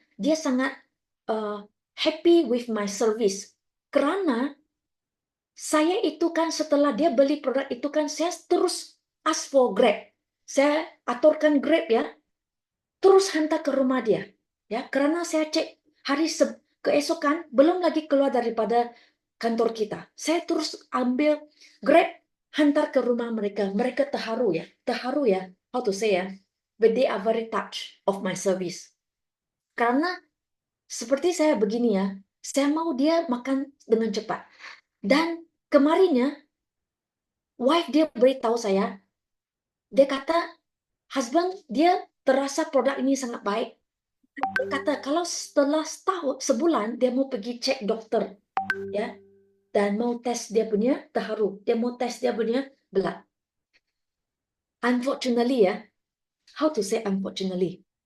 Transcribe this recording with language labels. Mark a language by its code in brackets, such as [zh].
[id] Dia sangat uh, [en] happy with my service. [id] Karena saya itu kan setelah dia beli produk itu kan saya terus [en] ask for Grab. [id] Saya aturkan Grab ya, terus hantar ke rumah dia. Ya, karena saya cek hari keesokan belum lagi keluar daripada kantor kita. Saya terus ambil Grab hantar ke rumah mereka. Mereka terharu ya. [en] How to say [id] ya? [en] But they are very touched of my service. [id] Karena seperti saya begini ya, saya mau dia makan dengan cepat. Dan kemarinnya, wife dia beritahu saya, dia kata, husband dia terasa produk ini sangat baik. Dia kata kalau setelah setahun, sebulan dia mau pergi cek dokter, ya, dan mau tes dia punya terharu, dia mau tes dia punya blood. [en] Unfortunately ya, how to say unfortunately?